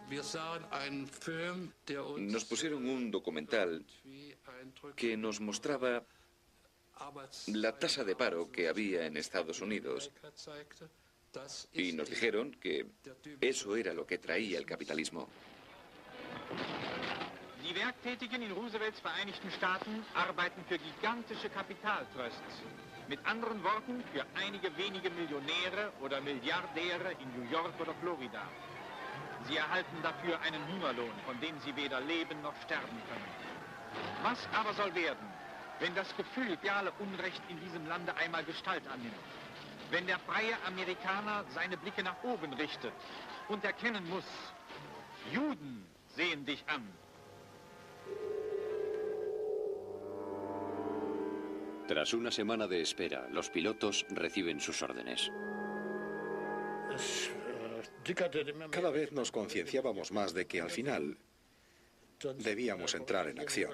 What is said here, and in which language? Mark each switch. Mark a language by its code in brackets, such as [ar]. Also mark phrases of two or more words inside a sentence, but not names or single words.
[es] Nos pusieron un documental que nos mostraba la tasa de paro que había en Estados Unidos y nos dijeron que eso era lo que traía el capitalismo. [de] Die Werktätigen in Roosevelts Vereinigten Staaten arbeiten für gigantische Kapitaltrusts. Mit anderen Worten, für einige wenige Millionäre oder Milliardäre in New York oder Florida. Sie erhalten dafür einen Hungerlohn, von dem sie weder leben noch sterben können. Was aber soll werden, wenn das gefühlsreale Unrecht in diesem Lande einmal Gestalt annimmt? Wenn der freie Amerikaner seine Blicke nach oben richtet und erkennen muss, Juden sehen dich an. [es] Tras una semana de espera, los pilotos reciben sus órdenes. Cada vez nos concienciábamos más de que al final debíamos entrar en acción.